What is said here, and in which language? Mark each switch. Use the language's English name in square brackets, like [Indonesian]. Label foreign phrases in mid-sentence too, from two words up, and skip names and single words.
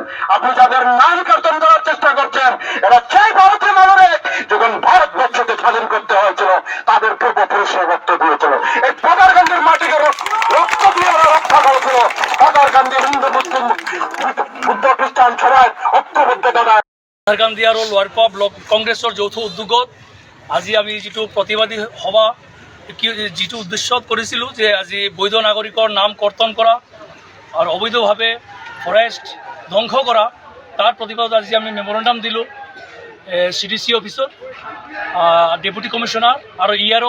[Bangla] আপনি যাদের নাম কর্তন করার চেষ্টা করছেন, এরা সেই ভারতীয় নাগরিক যখন ভারতবর্ষকে স্বাধীন করতে হয়েছিল তাদের পূর্বপুরুষরা রক্ত দিয়েছিল। এই পাতারকান্দির মাটিকে রক্ত দিয়ে ওরা রক্ষা করেছিল। পাতারকান্দি হিন্দু, মুসলিম, বুদ্ধ, খ্রিস্টান সবাই ঐক্যবদ্ধতা। [Assamese] পাতারকান্দি আৰু লোৱাৰপা ব্লক কংগ্ৰেছৰ যৌথ উদ্যোগত আজি আমি যিটো প্ৰতিবাদী সভা যিটো উদ্দেশ্যত কৰিছিলোঁ যে আজি বৈধ নাগৰিকৰ নাম কৰ্তন কৰা আৰু অবৈধভাৱে ফৰেষ্ট ধ্বংস কৰা, তাৰ প্ৰতিবাদত আজি আমি মেমৰেণ্ডাম দিলোঁ CDC অফিচত, [English] deputy commissioner [Assamese] আৰু ERO।